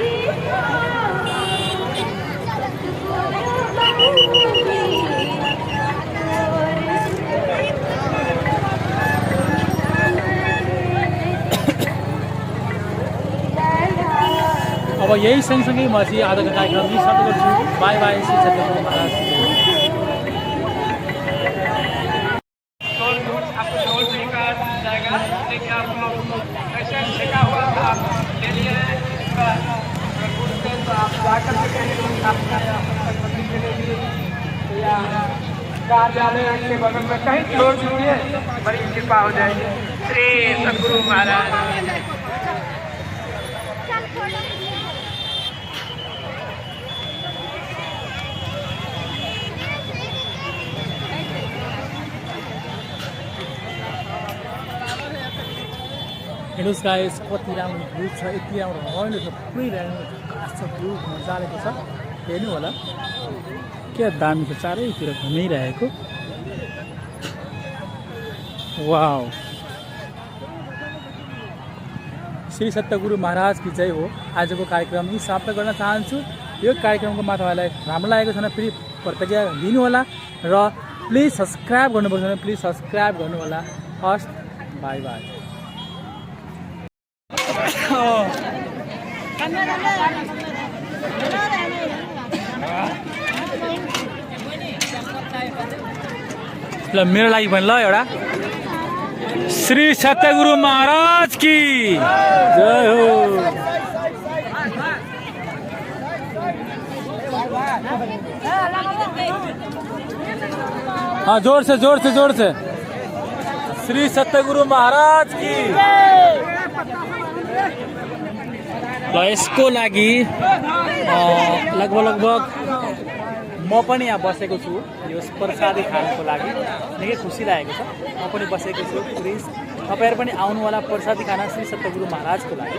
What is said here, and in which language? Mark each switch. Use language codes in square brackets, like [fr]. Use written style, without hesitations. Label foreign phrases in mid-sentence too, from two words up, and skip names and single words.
[ne] अब यही सँगसँगै म चाहिँ आजको कार्यक्रम यही समाप्त गर्छु। [en] bye bye [hi] श्री सत्यगुरु महाराज की जय। आपको ढोल सीखा जाएगा लेकिन आप लोग ऐसे सीखा हुआ था ले लिए तो आप जाकर के कहीं आपका या कार्यालय के बगल में कहीं छोड़ दीजिए, बड़ी कृपा हो जाएगी। श्री सतगुरु महाराज [ne] हेर्नुहोस् गाइस कति राम्रो भ्यू छ, यति राम्रो रमाइलो छ, पुरै राम्रो घाँस छ, भ्यू मजालेको छ। हेर्नु होला क्या दामी छ, चारैतिर घुमिरहेको। वाउ, [hi] श्री सत्यगुरु महाराज की जय हो। [ne] आजको कार्यक्रम यही समाप्त गर्न चाहन्छु। यो कार्यक्रमको मा तपाईँलाई राम्रो लागेको छ भने फेरि प्रतिज्ञा दिनुहोला र [en] please subscribe [ne] गर्नुपर्छ भने [en] please subscribe [ne] गर्नुहोला। [en] first bye bye. [ne] ल मेरो लागि पनि ल एउटा [hi] श्री सत्यगुरु महाराज की जय हो। हाँ जोर से श्री सत्यगुरु महाराज की। [ne] ल यसको लागि लगभग म पनि यहाँ बसेको छु। यो प्रसादी खानको लागि निकै खुसी लागेको छ। म पनि बसेको छु। प्लिज तपाईँहरू पनि आउनु होला प्रसादी खाना श्री सत्यगुरु महाराजको लागि।